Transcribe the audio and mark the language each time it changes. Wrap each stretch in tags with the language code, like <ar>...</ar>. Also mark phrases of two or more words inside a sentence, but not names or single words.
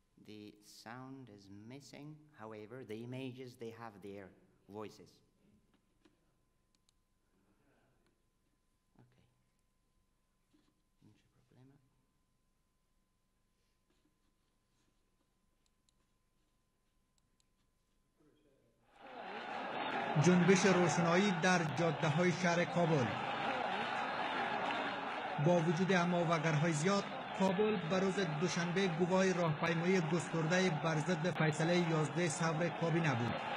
<en>the sound is missing. However, the images, they have their voices. Okay.</en> <it>Non c'è problema.</it> <fa>جنبش روشنایی در جاده‌های شهر کابل. با وجود هماورگرهای زیاد، کابل به روز دوشنبه گواه راهپیمایی گسترده بر ضد فیصله 11 صبر کابینه بود.</fa>